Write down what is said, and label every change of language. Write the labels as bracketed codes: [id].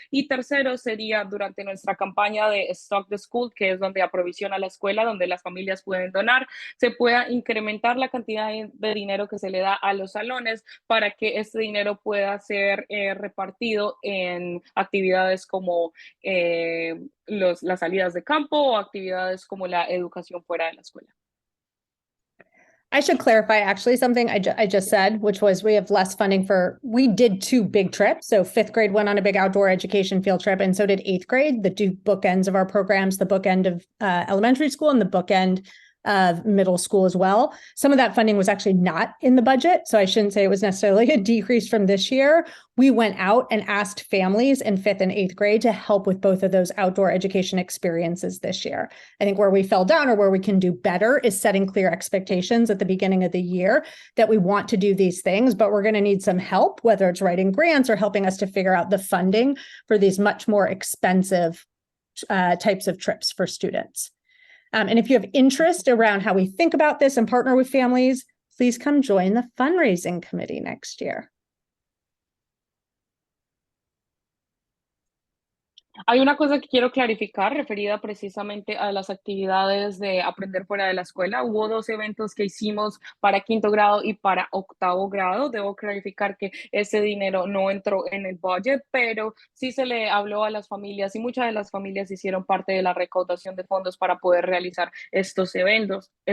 [es] Y tercero sería durante nuestra campaña de Stock the School, que es donde aprovisiona la escuela, donde las familias pueden donar, se pueda incrementar la cantidad de dinero que se le da a los salones para que este dinero pueda ser repartido en actividades como las salidas de campo o actividades como la educación fuera de la escuela. [en] I should clarify actually something I just said, which was we have less funding we did 2 big trips. So 5th grade went on a big outdoor education field trip, and so did 8th grade, the 2 bookends of our programs, the bookend of elementary school and the bookend of middle school as well. Some of that funding was actually not in the budget, so I shouldn't say it was necessarily a decrease from this year. We went out and asked families in 5th and 8th grade to help with both of those outdoor education experiences this year. I think where we fell down or where we can do better is setting clear expectations at the beginning of the year that we want to do these things, but we're going to need some help, whether it's writing grants or helping us to figure out the funding for these much more expensive types of trips for students. And if you have interest around how we think about this and partner with families, please come join the fundraising committee next year. [es] Hay una cosa que quiero clarificar referida precisamente a las actividades de aprender fuera de la escuela. Hubo 2 eventos que hicimos para 5º grado y para 8º grado. Debo clarificar que ese dinero no entró en el budget, pero sí se le habló a las familias y muchas de las familias hicieron parte de la recaudación de fondos para poder realizar estos eventos.